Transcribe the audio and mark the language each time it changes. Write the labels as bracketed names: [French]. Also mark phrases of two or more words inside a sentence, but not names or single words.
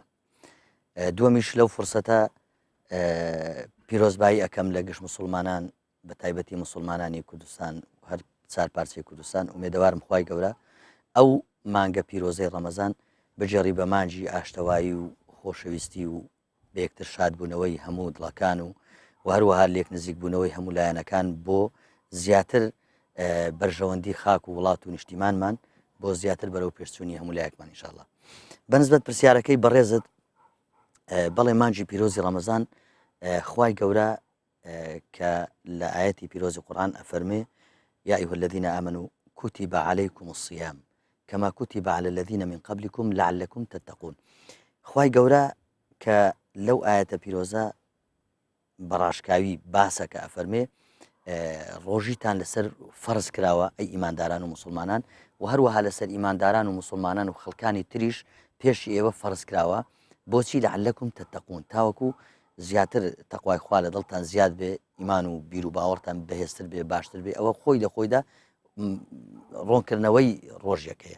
[Central Kurdish] دووەمیش لەو فرسەتە پیرۆزبایی ئەەکەم لە گشت مسلمانان بە تایبەتی مسلمانانی کوردستان هەر چار پارچەی کوردستان ئومێدەوارم خوای گەورە ئەو مانگە پیرۆزەی ڕەمەزان بجێڕی بە مانجی ئاشتەوایی و خۆشەویستی و بە یەکتر شادبوونەوەی هەموو دڵەکان و هەروەها لێک نزیک بوونەوەی هەموو لایەنەکان بۆ زیاتر بەرژەوەندی خاک و وڵات و نیشتیمانمان بۆ زیاتر بەرەو پێشچوونی هەموو لایەکمان ئینشاءالله. بەنسبەت پرسیارەکەی بەڕێزت بەڵێ مانجی پیرۆزی ڕەمەزان خوای گەورە کە لە ئاەتی پیرۆزی قورآن ئەفەرمێ [Arabic] یا ئەیها الذین آمنوا كتب عليكم الصيام كما كتب على الذين من قبلكم لعلكم تتقون. [Central Kurdish] خوای گەورە کە لەو ئاەتە پیرۆزە بەڕاشکاوی باسە کە ئەفەرمێ ڕۆژیتان لەسەر فەرز کراوە ئەی ئیمانداران و مسلمانان و هەروەها لەسەر ئیمانداران و مسلمانان و خەڵکانی تریش پێشی ئێوە فەرز کراوە بۆچی [Arabic] لەعلەکم تتەقون [Central Kurdish] تاوەکو زیاتر تەقوای خوا لە دڵتان زیاد بێ ئیمان و بیر و باوەڕتان بەهێزتر بێ باشتر بێ ئەوە خۆی لە خۆیدا ڕۆنکردنەوەی ڕۆژیەکەیە.